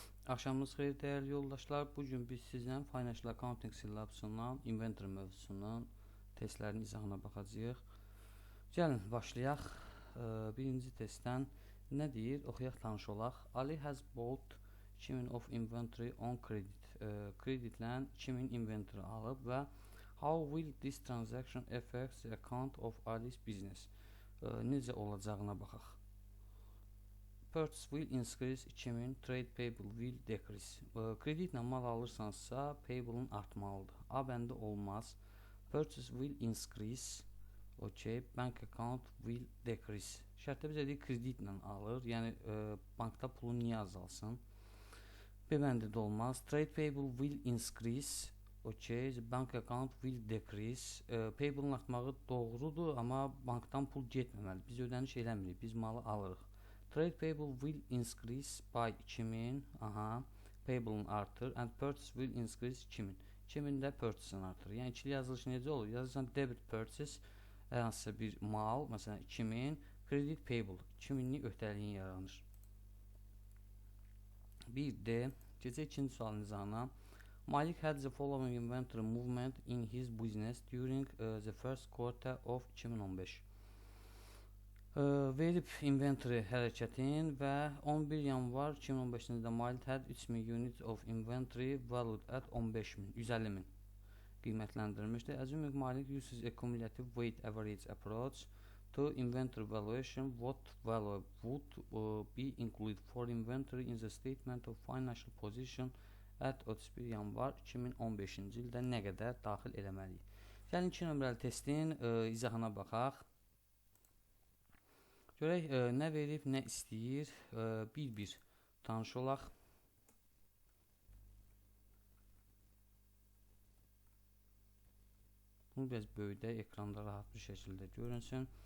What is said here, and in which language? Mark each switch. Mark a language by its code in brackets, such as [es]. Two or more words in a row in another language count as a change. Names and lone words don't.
[az] Axşamınız xeyir dəyərli yoldaşlar. Bugün biz sizlə [en] Financial Accounting [az] syllabusundan inventory mövzusunun testlərinin izahına baxacağıq. Gəlin başlayaq. Birinci testdən nə deyir? Oxuyaq, tanış olaq. [en] Ali has bought 2000 of inventory on credit. [az] Kreditlə 2000 inventory alıb və [en] how will this transaction affect the account of Ali's business? [az] Necə olacağına baxaq. [en] Purchase will increase 2000, trade payable will decrease. [az] Kreditlə mal alırsansa, payable-ın artmalıdır. A bəndə olmaz. [en] Purchase will increase. Okay. Bank account will decrease. [az] Şərtdə bizə deyir, kreditlə alır. Yəni, bankda pulu niyə azalsın? B bəndə də olmaz. [en] Trade payable will increase. Okay. Bank account will decrease. [az] Payable-ın artmağı doğrudur, amma bankdan pul getməməli. Biz ödəniş eləmirik. Biz malı alırıq. [en] Trade payable will increase by 2000. [az] Payable-ın artır. [en] And purchase will increase 2000. [az] 2000 də purchase-ın artır. Yəni, ikili yazılışı necə olur? Yazırsan [en] debit purchase, [az] hansısa bir mal, məsələn 2000, [en] credit payable, [az] 2000-lik öhdəliyin yaranır. 1D. Keçək ikinci sualın izahına. [en] Malik had the following inventory movement in his business during the first quarter of 2015. [az] Verib inventory hərəkətin və 11 yanvar 2015-ci ildə Malik [en] had 3000 units of inventory valued at [az] 15000, 150.000 qiymətləndirilmişdir. [en] Assuming Malik uses a cumulative weight average approach to inventory valuation, what value would be included for inventory in the statement of financial position at 31 [az] yanvar 2015-ci ildə nə qədər daxil eləməliyik? Gəlin 2 nömrəli testin izahına baxaq. Görək, nə verib, nə istəyir, bir-bir tanış olaq. Bunu biraz böyüdək, ekranda rahat bir şəkildə görünsün.